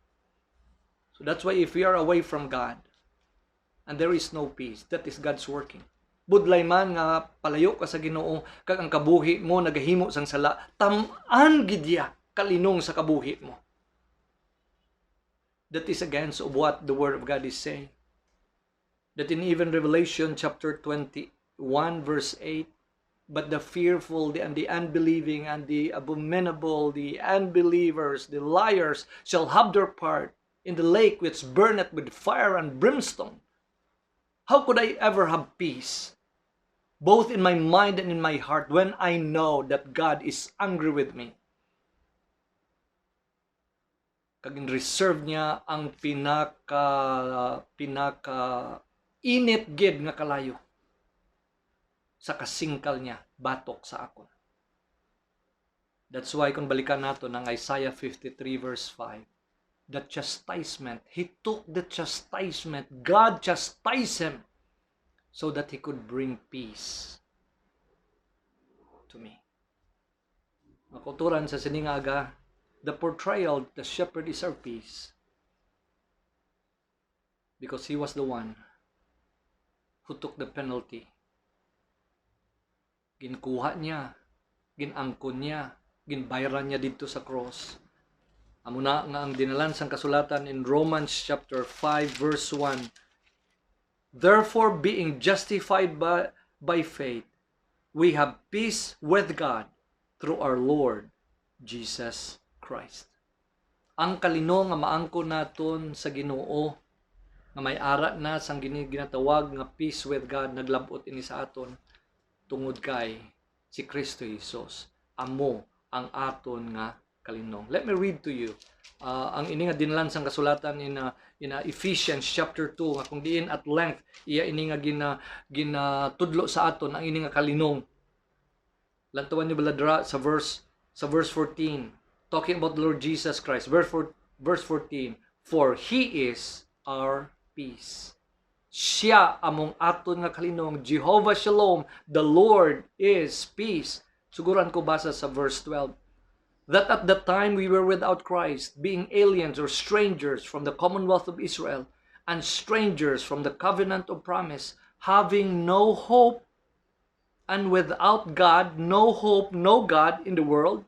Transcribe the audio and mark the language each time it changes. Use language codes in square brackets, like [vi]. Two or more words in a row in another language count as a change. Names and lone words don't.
[en] So that's why if we are away from God and there is no peace, that is God's working. [hil] Budlay man nga palayo ka sa Ginoo kag ang kabuhi mo nagahimo sang sala, tam-an gid ya kalinong sa kabuhi mo. [en] That is against of what the Word of God is saying. That in even Revelation chapter 21 verse 8, but the fearful and the unbelieving and the abominable, the unbelievers, the liars shall have their part in the lake which burneth with fire and brimstone. How could I ever have peace, both in my mind and in my heart, when I know that God is angry with me? [hil] Kag in-reserve niya ang pinaka init gid nga kalayo sa kasingkal niya batok sa akon. [en] That's why [hil] kung balikan nato ng [en] Isaiah 53 verse 5, the chastisement, He took the chastisement, God chastised Him so that He could bring peace to me. [hil] Makuturan sa siningaga, [en] the portrayal, the shepherd is our peace. Because He was the one who took the penalty. [hil] Ginkuha niya, ginangkon niya, ginbayran niya dito sa cross. Amo na nga ang dinalan sang kasulatan [en] in Romans chapter 5 verse 1. Therefore, being justified by faith, we have peace with God through our Lord Jesus Christ. [hil] Ang kalino nga maangkon naton sa Ginoo nga may ara na sang ginatawag nga [en] peace with God [hil] naglabot ini sa aton tungod kay si Kristo Jesus. Amo ang aton nga kalinong. [en] Let me read to you [hil] ang ini nga dinalan sang kasulatan [en] in Ephesians chapter 2 [hil] nga kung diin [en] at length [hil] iya ini nga ginatudlo sa aton ang ini nga kalinong. Lantawan niyo bala sa verse 14. [en] Talking about the Lord Jesus Christ. Verse 14. For He is our peace. [hil] Siya among aton nga kalinong. [en] Jehovah Shalom. The Lord is peace. [hil] Suguran ko basa sa verse 12. [en] that at that time we were without Christ, being aliens or strangers from the commonwealth of Israel, and strangers from the covenant of promise, having no hope, and without God, no hope, no God in the world.